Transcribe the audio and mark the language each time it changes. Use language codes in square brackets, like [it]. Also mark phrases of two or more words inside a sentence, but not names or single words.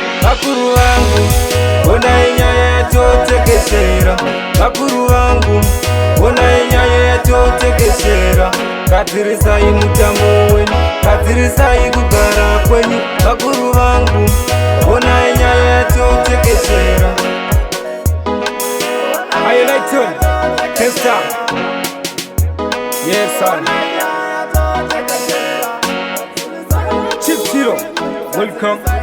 [sn] Vakuru vangu, honai nyaya yatotekeshera. Vakuru vangu, honai nyaya yatotekeshera. Gadzirisai mutambo wenyu, gadzirisai kugara kwenyu. Vakuru vangu, honai nyaya yatotekeshera. [en] Are you like to test out? Yes, son. Chief Zero, welcome.